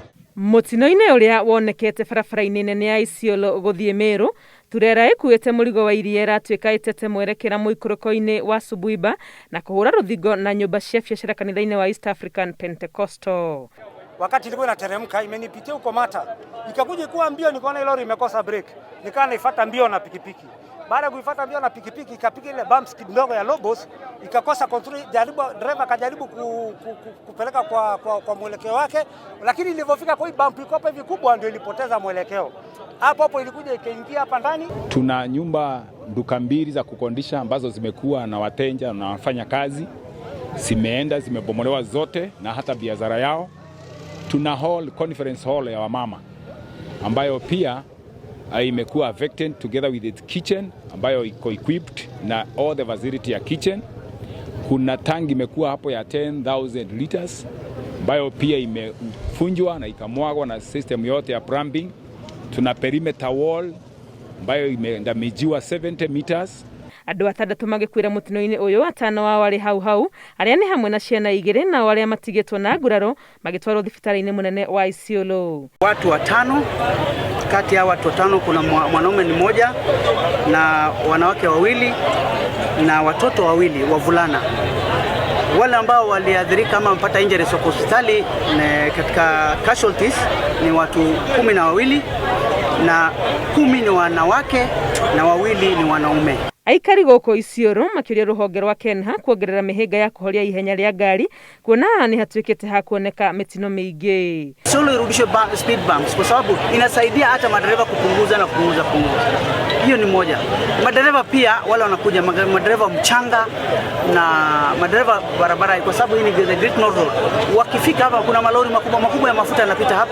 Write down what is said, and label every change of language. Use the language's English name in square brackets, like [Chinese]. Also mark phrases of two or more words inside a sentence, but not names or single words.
[Kikuyu] Mutino-ini uria wonekete barabara-ini nene ya Isiolo guthie Meru, turera ikuite murigo wa iria iratuika itete mwerekera muikuruko-ini wa Subuiba na kuhura ruthingo na nyumba cia biacara kanitha-ini wa East African Pentecostal. [Swahili] Wakati ilikuwa inateremka imenipitia huko Mata, ikakuja kuwa mbio, nikaona lori imekosa break, nikaa naifuata mbio na pikipiki. Baada ya kuifuata mbio na pikipiki ikapiga ile bumps kidogo ya Logos, ikakosa control, driver akajaribu kupeleka kwa mwelekeo wake, lakini ilipofika kwa hii bump iko hivi kubwa ndio ilipoteza mwelekeo. Hapo ilikuja ikaingia hapa ndani. Tuna nyumba duka mbili za kukondisha ambazo zimekuwa na wateja na wafanya kazi, zimebomolewa zote na hata biashara yao. Tuna [English] conference hall [Swahili] ya wamama ambayo pia imekuwa [English] affected together with its kitchen [Swahili] ambayo iko equipped na [English] all the facility [Swahili] ya kitchen. Kuna tangi imekuwa hapo ya 10,000 liters ambayo pia imefunjwa na ikamwagwa na system yote ya plumbing. Tuna [English] perimeter wall [Swahili] ambayo imedamijiwa 70 meters. [Kikuyu] Andu atandatu magikwira mutino-ini uyu, atano wao wari hau aria ni hamwe na ciana igiri na waria matigitwo na nguraro magitwarwo thibitari-ini munene wa Isiolo. [Swahili] Watu watano, kati ya watu watano kuna mwanaume ni mmoja na wanawake wawili na watoto wawili wavulana. Wale ambao waliathirika ama mpata injuries kwa hospitali katika casualties ni watu 12 na 10 ni wanawake na wawili ni wanaume. [Kikuyu] Aikari goko Isiolo makiria ruhonge rwa Kenha kuongerera mihinga ya kuhoria ihenya ria ngari, kuona ni hatuikite hakuoneka mitino mingi. [Swahili] Solo irudishe [English] speed bumps [Swahili] kwa sababu inasaidia hata madereva kupunguza. Hiyo ni moja. Madereva pia wale wanakuja madereva mchanga na madereva barabara, kwa sababu hii ni the Great North Road. Wakifika hapa kuna malori makubwa ya mafuta yanapita hapa.